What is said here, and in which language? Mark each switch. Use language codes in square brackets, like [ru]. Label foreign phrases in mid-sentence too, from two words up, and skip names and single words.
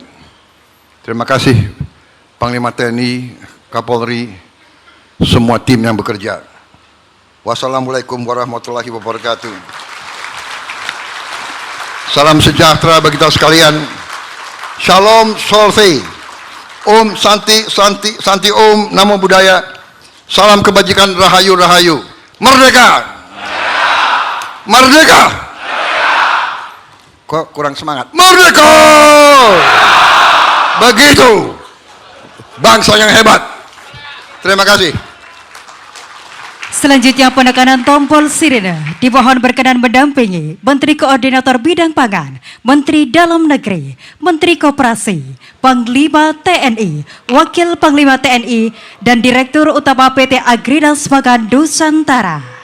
[id] Terima kasih Panglima TNI, Kapolri, semua tim yang bekerja. [ar] Wassalamualaikum warahmatullahi wabarakatuh. [id] Salam sejahtera bagi kita sekalian. Shalom Solve. [sa] Om Santi Santi Santi Om [pi] Namo Buddhaya. [id] Salam kebajikan, [jv] rahayu rahayu. [id] Merdeka! Merdeka! Kok kurang semangat? Merdeka! Begitu bangsa yang hebat. Terima kasih. Selanjutnya penekanan tombol sirine dimohon berkenan mendampingi Menteri Koordinator Bidang Pangan, Menteri Dalam Negeri, Menteri Koperasi, Panglima TNI, Wakil Panglima TNI, dan Direktur Utama PT Agridas Pangan Nusantara.